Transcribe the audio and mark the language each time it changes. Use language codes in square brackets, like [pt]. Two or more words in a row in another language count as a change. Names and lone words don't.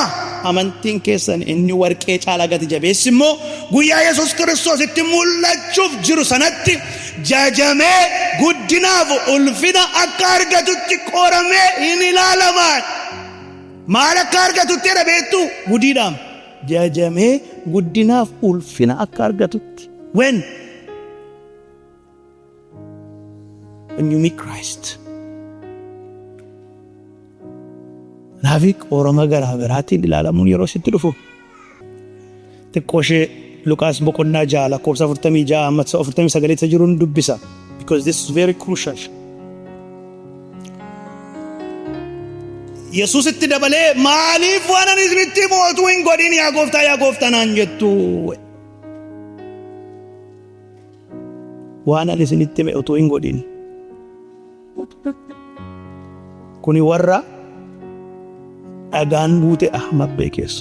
[om] Amantiin keessan inni warqee caalaa gati jabeessi immoo guyyaa Yesuus Kiristoos itti mul'achuuf jiru sanatti jajamee guddinaaf ulfina akka argatutti qoramee hin ilaalamaan. Maal akka argatutti dhabeettu gudiidhaan jajamee guddinaaf ulfina akka argatutti. [en] When you meet Christ. [om] Naafi qorama garaa garaatiin ilaalamuun yeroo sitti dhufu. Xiqqoo ishee Luqaas boqonnaa 6:46-49 jiruun dubbisa. [en] Because this is very crucial. [om] Yesuus itti dabalee maaliif waan ani isinitti mootuu hin godhin yaa gooftaa naan jettu. Waan ani isinitti mootuu hin godhin. Kuni warra dhagaan buute ahmaq beekeessu.